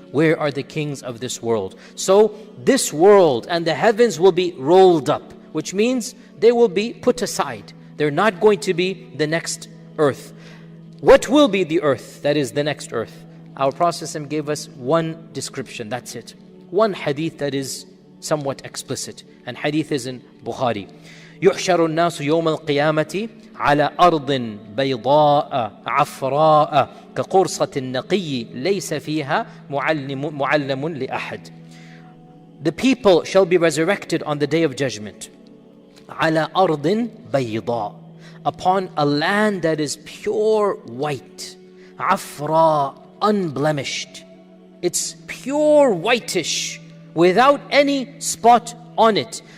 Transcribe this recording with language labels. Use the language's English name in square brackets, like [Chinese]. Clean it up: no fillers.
[English] Where are the kings of this world? So this world and the heavens will be rolled up, which means they will be put aside. They're not going to be the next earth. What will be the earth that is the next earth? Our Prophet gave us one description, that's it. One hadith that is somewhat explicit. And hadith is in Bukhari. [Arabic] يحشر الناس يوم القيامة على أرض بيضاء عفراء كقرصة النقي ليس فيها معلم لأحد. [English] The people shall be resurrected on the day of judgment [Arabic] على أرض بيضاء, [English] upon a land that is pure white, عفراء, unblemished. It's pure whitish without any spot on it.